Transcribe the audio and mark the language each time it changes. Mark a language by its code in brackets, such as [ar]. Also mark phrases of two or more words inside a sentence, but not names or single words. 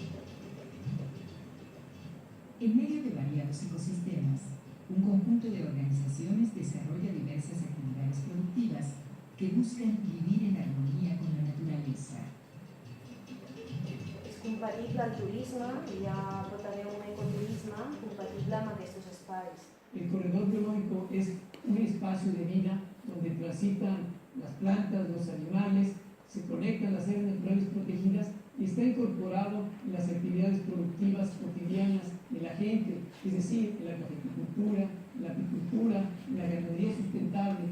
[es] En medio de variados ecosistemas, un conjunto de organizaciones desarrolla diversas actividades productivas que buscan vivir en armonía con la naturaleza. [ca] És compatible el turisme, hi ha, pot haver un ecoturisme compatible amb aquests espais. [es] El corredor biológico es un espacio de vida donde transitan las plantas, los animales, se conectan las áreas naturales protegidas y está incorporado en las actividades productivas cotidianas de la gente, es decir, en la cafeticultura, en la apicultura, en la ganadería sustentable.